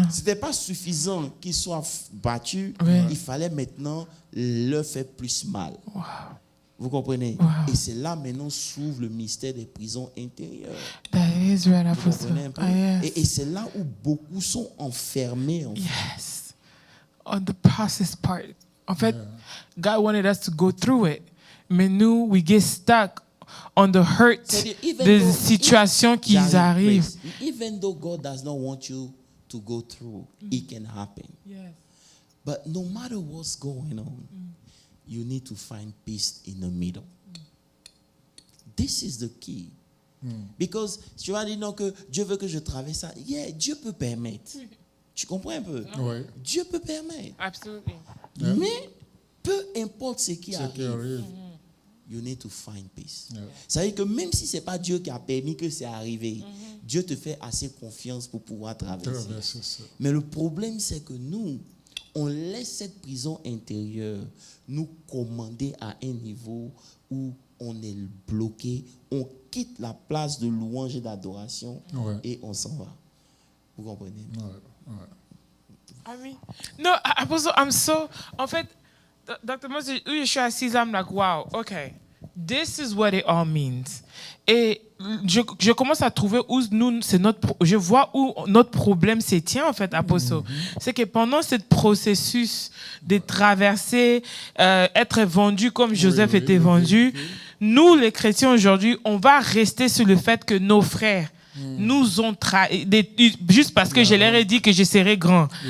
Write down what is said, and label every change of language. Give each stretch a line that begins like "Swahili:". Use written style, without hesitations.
French: Ce n'était pas suffisant qu'ils soient battus. Il fallait maintenant leur faire plus mal. Vous comprenez? Et c'est là maintenant s'ouvre le mystère des prisons intérieures. Vous comprenez un peu? Et c'est là où beaucoup sont enfermés. En fait.
English: Yes. On the process part.
French: En fait,
English: God wanted us to go through it.
French: Mais nous,
English: we get stuck on the hurt
French: des situations qui arrivent.
English: Even though God does not want you to go through, it can happen. But no matter what's going on, you need to find peace in the middle. This is the key.
French: Because tu vas dire non que Dieu veut que je traverse ça. Dieu peut permettre. Tu comprends un peu? Dieu peut permettre.
English: Absolutely.
French: Mais peu importe ce qui arrive,
English: you need to find peace.
French: Ça veut dire que même si ce n'est pas Dieu qui a permis que c'est arrivé, Dieu te fait assez confiance pour pouvoir traverser. Mais le problème, c'est que nous, on laisse cette prison intérieure nous commander à un niveau où on est bloqué, on quitte la place de louange et d'adoration et on s'en va. Vous comprenez?
English: I mean, no, I'm so,
French: en fait,
English: Dr. Moses,
French: je suis assise,
English: I'm like, wow, okay, this is what it all means.
French: Et je commence à trouver où nous, je vois où notre problème se tient en fait, Apostle. C'est que pendant ce processus de traverser, être vendu comme Joseph était vendu, nous les chrétiens aujourd'hui, on va rester sur le fait que nos frères nous ont trahi, juste parce que je leur ai dit que je serais grand.